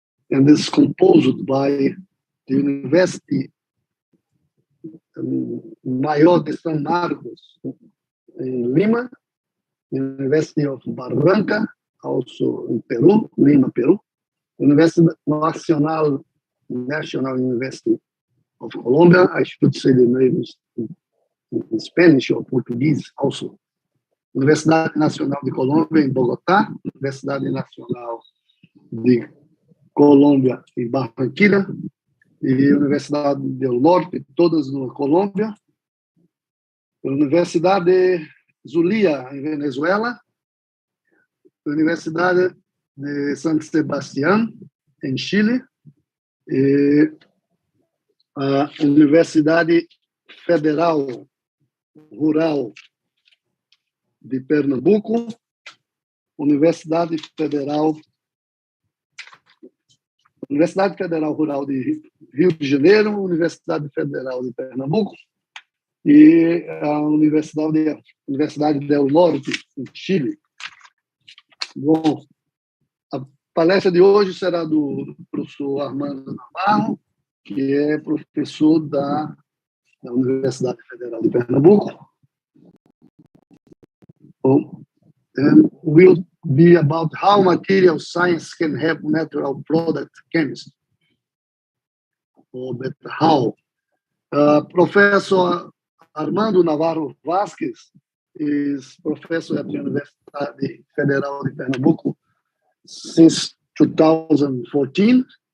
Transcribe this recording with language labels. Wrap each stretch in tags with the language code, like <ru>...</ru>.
<en>And is composed by the University Mayor de São Marcos in Lima, University of Barranca, also in Peru, Lima, Peru, University Nacional University of Colombia. I should say the name is in Spanish or Portuguese also.</en> <pt>Universidade Nacional de Colômbia em Bogotá, Universidade Nacional de Colômbia em Barranquilla e Universidade do Norte, todas na Colômbia. Universidade Zulia em Venezuela, Universidade de San Sebastián em Chile e a Universidade Federal Rural de Pernambuco, Universidade Federal Rural de Rio de Janeiro, Universidade Federal de Pernambuco e a Universidade del Norte, em Chile. Bom, a palestra de hoje será do professor Armando Navarro, que é professor da Universidade Federal de Pernambuco.</pt> <en>And will be about how material science can help natural product chemistry. Or better, how. Professor Armando Navarro Vasquez is professor at the Universidade Federal de Pernambuco since 2014.</en>